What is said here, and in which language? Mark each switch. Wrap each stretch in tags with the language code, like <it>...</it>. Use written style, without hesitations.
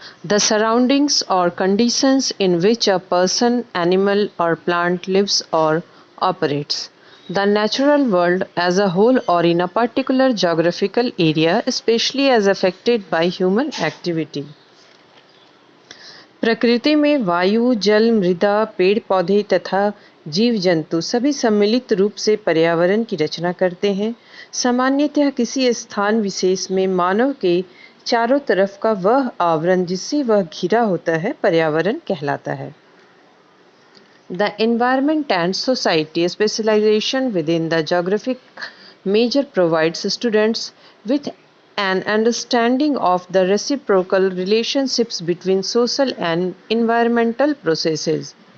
<en>The surroundings or conditions in which a person, animal or plant lives or operates. The natural world as a whole or in a particular geographical area, especially as affected by human activity.</en> <hi>प्रकृति में वायु, जल, मृदा, पेड़ पौधे तथा जीव जंतु सभी सम्मिलित रूप से पर्यावरण की रचना करते हैं। सामान्यतः किसी स्थान विशेष में मानव के चारों तरफ का वह आवरण जिससे वह घिरा होता है पर्यावरण कहलाता है।</hi> <en>The environment and society specialization within the geographic major provides students with an understanding of the reciprocal relationships between social and environmental processes.</en>